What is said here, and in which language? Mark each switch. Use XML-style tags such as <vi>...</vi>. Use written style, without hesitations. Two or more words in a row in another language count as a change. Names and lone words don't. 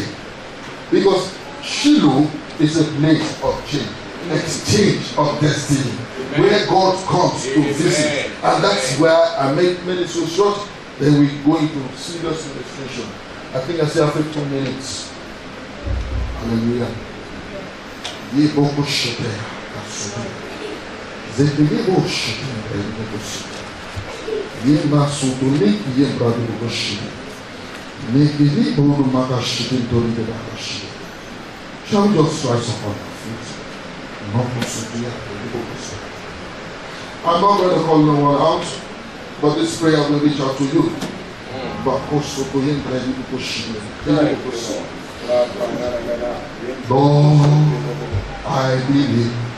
<en>Because Shiloh is a place of change. Exchange of destiny. Amen. Where God comes to visit. And that's where I make it so short. Then we go into serious illustration. I think I say after 2 minutes. Hallelujah. Yeboko shete kasubi. Zebelebo shete belebo shete. Yema sutuli yebradu boshite. Nekili bodu makashite tori de bakashite. Shall we just rise upon our feet? I'm not going to call no one out, but this prayer will reach out to you. Lord, I believe.</en>